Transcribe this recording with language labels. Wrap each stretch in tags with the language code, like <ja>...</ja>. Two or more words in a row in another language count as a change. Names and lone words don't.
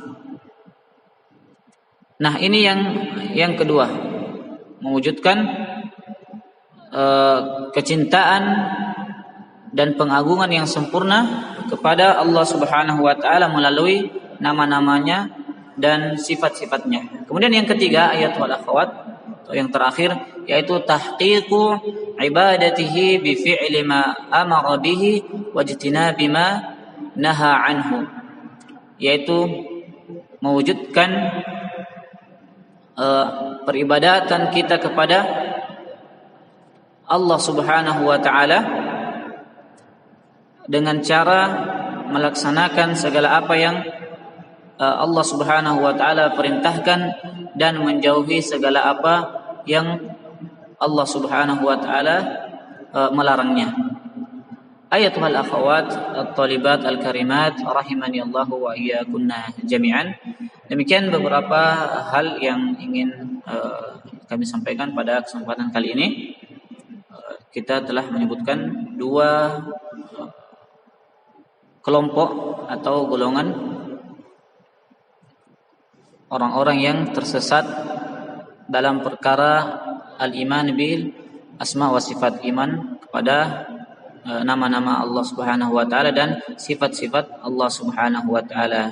<id>Nah, ini yang kedua, mewujudkan kecintaan dan pengagungan yang sempurna kepada</id> <ar>الله سبحانه وتعالى</ar> <id>melalui nama-namanya dan sifat-sifatnya. Kemudian yang ketiga,</id> <ar>آيات والأخوات,</ar> <id>atau yang terakhir, yaitu</id> <ar>تحقيق عبادته بفعل ما أمر به واجتناب ما نهى عنه,</ar> <id>yaitu mewujudkan peribadatan kita kepada</id> <ar>الله سبحانه وتعالى</ar> <id>dengan cara melaksanakan segala apa yang</id> <ar>الله سبحانه وتعالى</ar> <id>perintahkan dan menjauhi segala apa yang</id> <ar>الله سبحانه وتعالى</ar> <id>melarangnya.</id> <ar>آيات والأخوات الطالبات الكريمات رحمني الله وإياكن جميعا.</ar> <id>Demikian beberapa hal yang ingin kami sampaikan pada kesempatan kali ini. Kita telah menyebutkan dua kelompok atau golongan orang-orang yang tersesat dalam perkara</id> <ar>الإيمان بالأسماء والصفات,</ar> <id>iman kepada nama-nama</id> <ar>الله سبحانه وتعالى</ar> <id>dan sifat-sifat</id> <ar>الله سبحانه وتعالى.</ar>